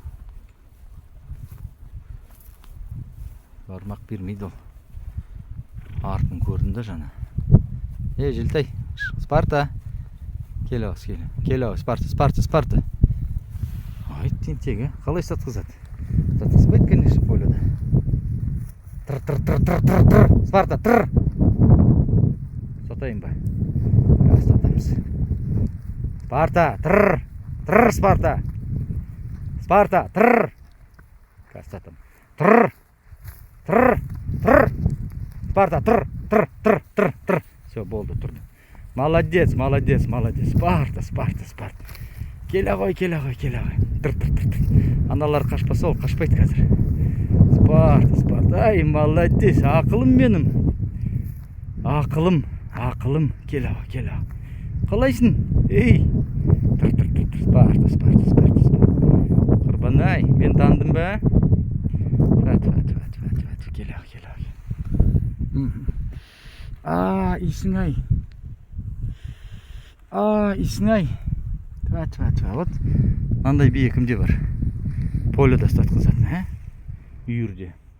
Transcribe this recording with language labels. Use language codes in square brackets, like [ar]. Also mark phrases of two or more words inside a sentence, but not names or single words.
[kk] Бармақ бермейді ол. Артын көрдім да жаңа. Жылтай, Спарта. Келеу, Спарта. Ай, тентегі. Қалай сатқызады? Сатқызбайды? тыр. Спарта, тыр. Сатайын ба? Сатамыз. Спарта, тыр. Тыр, Спарта. Спарта, тыр. Сатам. Тыр. Тыр. Тыр. Спарта, тыр. Тыр, тыр, тыр, тыр. Все, болды, тұрды. [ru] Молодец, молодец, молодец. [kk] Спарта, Спарта, Спарта. Келе ғой, келе ғой, келе ғой. Тыр, тыр, тыр, тыр. Аналар қашпаса, ол қашпайды қазір. Спарта, Спарта. Ай, молодец. Ақылым менің. Ақылым, ақылым. Келе ғой, келе ғой. Қалайсың? Ей. Тыр, тыр, тыр, тыр. Спарта, Спарта, Спарта, Спарта. Құрбан-ай, мен тандым ба? Келе ғой, келе ғой. Исің ай. Исің ай. Вот. Мынандай бие кімде бар? Поледа ұстатқызатын, ә? Үйірде.